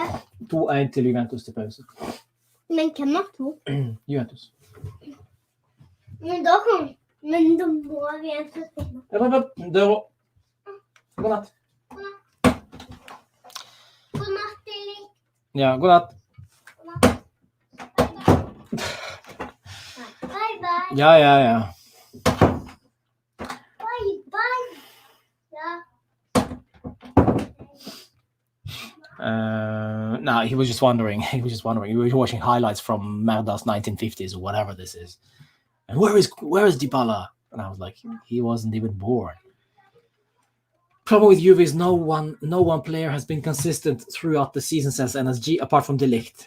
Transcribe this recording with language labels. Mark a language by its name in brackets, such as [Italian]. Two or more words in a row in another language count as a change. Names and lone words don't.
[Norwegian] 2-1 til Juventus til pause. Men hvem er to? Juventus. Men da må vi en til stemme. Døra. God natt. God natt, Lili. Ja, god natt. [English] Bye, bye. [Norwegian] Ja. [English] Bye, bye. Ja. No, he was just wondering. He was watching highlights from Merda's 1950s or whatever this is. And where is Dybala? And I was like, he wasn't even born. Problem with Juve is no one player has been consistent throughout the season, says NSG, apart from De Ligt.